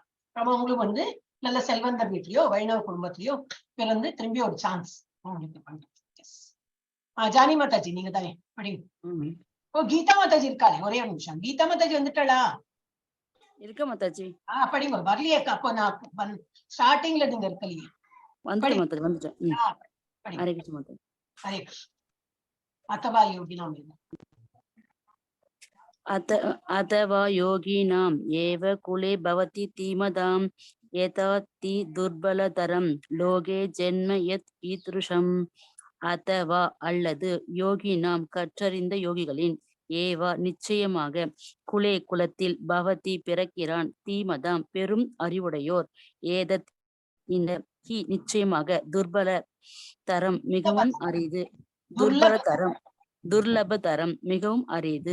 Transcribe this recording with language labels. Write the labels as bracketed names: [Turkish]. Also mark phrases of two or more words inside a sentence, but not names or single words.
[Tamil] அவங்களுக்கு நல்ல செல்வந்த வீட்லயோ வைணவ குடும்பத்திலயோ பிறந்து திரும்பி ஒரு சான்ஸ் அவங்களுக்கு பண்றேன். ஜானி மாதாஜி நீங்க தானே படிங்க. ஓ, கீதா மாதாஜி இருக்காளே, ஒரே ஒரு நிமிஷம். கீதா மாதாஜி வந்துட்டாளா? இருக்க மாதாஜி. படிங்க. வரலையே அப்போ நான் ஸ்டார்டிங்ல நீங்க இருக்கலையே. வந்துட்டேன். ஹரே கிருஷ்ண மாதாஜி. ஹரே கிருஷ்ண. [Sanskrit] अथवा योगिनाम् एव कुले भवति धीमताम् एतत् दुर्बलतरं लोके जन्म यत् ईदृशम्. [Tamil] अथवा அல்லது யோகினாம் கற்றறிந்த யோகிகளின் ஏவ நிச்சயமாக குலே குலத்தில் பவதி பிறக்கிறான் தீமதாம் பெரும் அறிவுடையோர் ஏதத் இந்த நிச்சயமாக [Sanskrit] दुर्बल तरम् [Tamil] மிகவும் அரிது [Sanskrit] दुर्लभ तरम् [Tamil] மிகவும் அரிது.